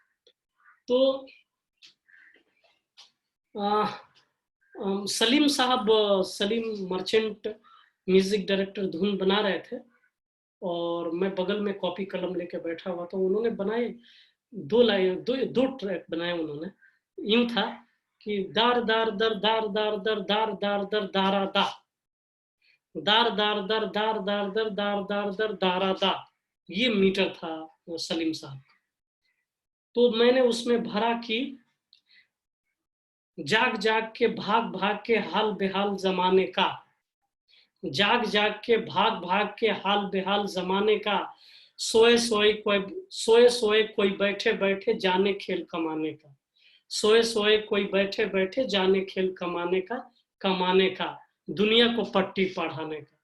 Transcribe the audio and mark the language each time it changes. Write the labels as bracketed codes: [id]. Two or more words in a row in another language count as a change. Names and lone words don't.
[hi] तो सलीम साहब, सलीम मर्चेंट म्यूजिक डायरेक्टर धुन बना रहे थे और मैं बगल में कॉपी कलम लेके बैठा हुआ था। उन्होंने बनाए दो ट्रैक बनाए। उन्होंने यूं था कि दार दार दर दार दार दर दार दार दर दारा दा, दार दार दर दार दार दर दार दार दर दारा दा, ये मीटर था सलीम साहब। तो मैंने उसमें भरा कि जाग जाग के भाग भाग के हाल बेहाल जमाने का, जाग जाग के भाग भाग के हाल बेहाल जमाने का, सोए सोए कोई बैठे बैठे जाने खेल कमाने का, सोए सोए कोई बैठे बैठे जाने खेल कमाने का, दुनिया को पट्टी पढ़ाने का।